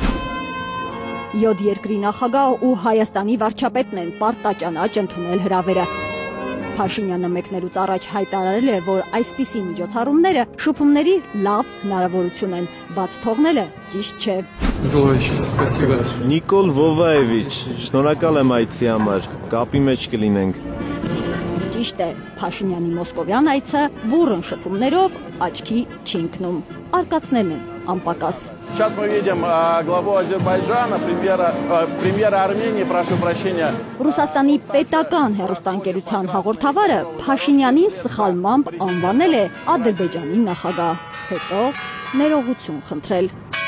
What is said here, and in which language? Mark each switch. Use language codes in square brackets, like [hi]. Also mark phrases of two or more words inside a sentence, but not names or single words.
[hy] 7 երկրի նախագահ ու Հայաստանի վարչապետն են պարտաճանաչ ընդունել հրավերը։ Փաշինյանը մեկնելուց առաջ հայտարարել է, որ այսպիսի միջոցառումները շփումների լավ հնարավորություն են, բաց թողնելը ճիշտ չէ։ Նիկոլ Վովայևիչ, շնորհակալ եմ այցի համար, կապի մեջ կլինենք։ Ճիշտ է, Փաշինյանի մոսկովյան այցը բուռն շփումներով աչքի չի ընկնում, արկածներն են անպակաս։ [ru] Сейчас мы видим главу Азербайджана, премьера Армении, прошу прощения։ [hy] Ռուսաստանի պետական հեռուստաընկերության հաղորդավարը Փաշինյանին սխալմամբ անվանել է Ադրբեջանի նախագահ, հետո ներողություն խնդրել։